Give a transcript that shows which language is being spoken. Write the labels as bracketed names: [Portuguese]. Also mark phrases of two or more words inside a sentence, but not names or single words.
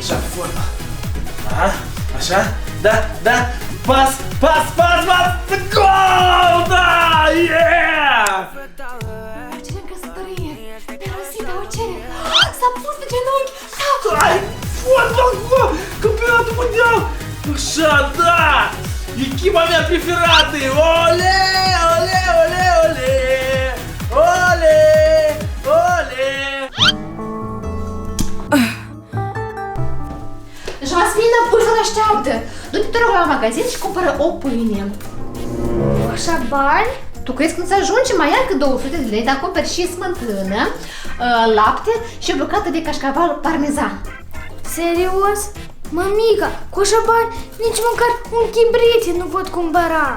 [Romanian] Așa, forma. Da, așa, da, pas, gol, da, yeah! Mergem în căsătorie. Mirosita o cere. S-a pus pe genunchi. Hai, fotbal, campionatul mondial! Așa, da! Echipa mea preferată! Ole, ole, ole, ole! Ole, ole! Jasmina, pulsul așteaptă. Du-te, te rog, la magazin și cumpără o pâine. Așa bani? Tu crezi când să ajungi, mai ai cât 200 de lei, dar cumperi și smântână, lapte și o bucată de cașcaval parmezan. Serios? Mămica, cu așa bani nici măcar un chibrite nu pot cumpăra.